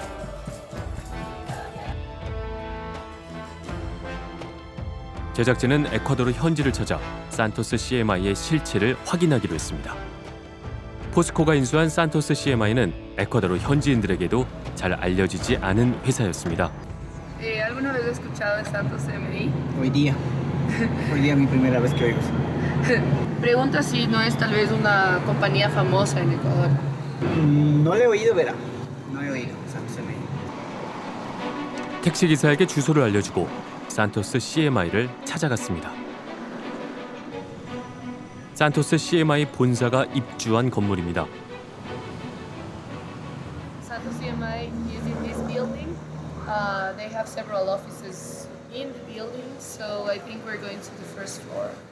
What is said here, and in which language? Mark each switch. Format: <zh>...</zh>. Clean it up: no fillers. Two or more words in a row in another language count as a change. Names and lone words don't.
<ko>제작진은 에콰도르 현지를 찾아 산토스 CMI의 실체를 확인하기로 했습니다. 포스코가 인수한 산토스 CMI는 에콰도르 현지인들에게도 잘 알려지지 않은 회사였습니다.</ko> <es>¿Alguna vez he escuchado de Santos CMI? Hoy día es mi primera vez que oigo. Pregunta si no es tal vez una compañía famosa en Ecuador. No le he oído, verá. No he oído Santos CMI.</es> <ko>택시기사에게 주소를 알려주고 산토스 CMI를 찾아갔습니다. 산토스 CMI 본사가 입주한 건물입니다.</ko> <en>Santos CMI is in this building. They have several offices in the building, so I think we're going to the first floor.</en>